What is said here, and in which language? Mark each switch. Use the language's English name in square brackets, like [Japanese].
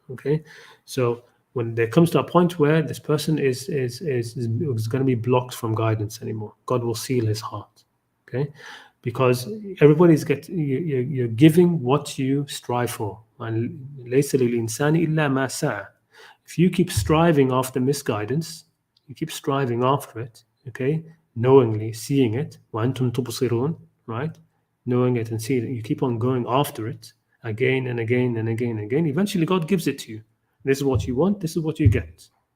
[English] Okay, so when there comes to a point where this person is going to be blocked from guidance anymore, God will seal his heart. Okay, because everybody's you're giving what you strive for. [Arabic] And ليس للإنسان إلا ما سعى. [English] If you keep striving after misguidance, you keep striving after it, okay, knowingly seeing it, [Arabic] وأنتم تبصرون, [English] right? Knowing it and seeing it, you keep on going after it again and again and again and again. Eventually, God gives it to you. This is what you want. This is what you get.